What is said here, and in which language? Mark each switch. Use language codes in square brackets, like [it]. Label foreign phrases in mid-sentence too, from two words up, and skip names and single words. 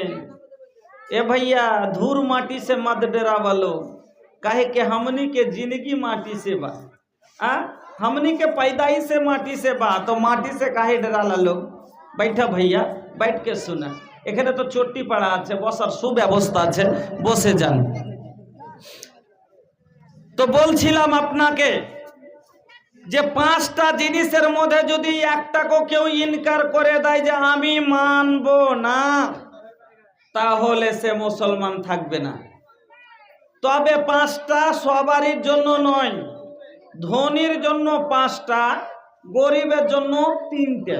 [bho] ए भैया, धूर माटी से मत डरावा लो, काहे के हमनी के जिंदगी माटी से बा। हमनी के पैदाइश से माटी से बा, तो माटी से काहे डराला लोग। बैठा भैया, बैठ के सुना। [bn] এখানে তো চোটি পড়া আছে, বসার সুব্যবস্থা আছে, বসে যান। তো বলছিলাম আপনাকে যে 5টা জিনিসের মধ্যে যদি একটাকে কেউ ইনকার করে দেয় যে আমি মানবো না, তাহলে সে মুসলমান থাকবে না। তবে 5টা সবারই জন্য নয়, ধনীর জন্য 5টা, গরিবের জন্য 3টে।